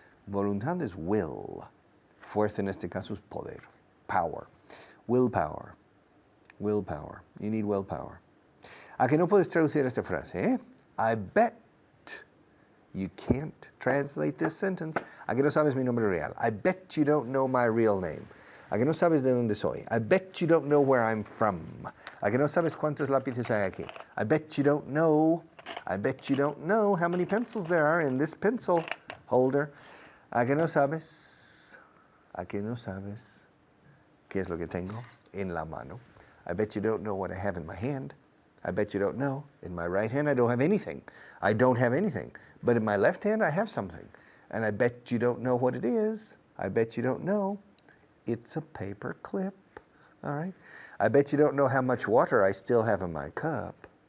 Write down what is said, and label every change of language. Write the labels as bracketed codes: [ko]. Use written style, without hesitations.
[en] Voluntad is will. [es] Fuerza en este caso es poder. [en] Power. Willpower. Willpower. You need willpower. [es] ¿A que no puedes traducir esta frase, [en] I bet you can't translate this sentence. [es] ¿A que no sabes mi nombre real? [en] I bet you don't know my real name. [es] ¿A que no sabes de dónde soy? [en] I bet you don't know where I'm from. [es] ¿A que no sabes cuántos lápices hay aquí? [en] I bet you don't know. I bet you don't know how many pencils there are in this pencil holder. [es] ¿A que no sabes? ¿A que no sabes qué es lo que tengo en la mano? [en] I bet you don't know what I have in my hand. I bet you don't know. In my right hand, I don't have anything. I don't have anything. But in my left hand, I have something. And I bet you don't know what it is. I bet you don't know. It's a paper clip. All right? I bet you don't know how much water I still have in my cup.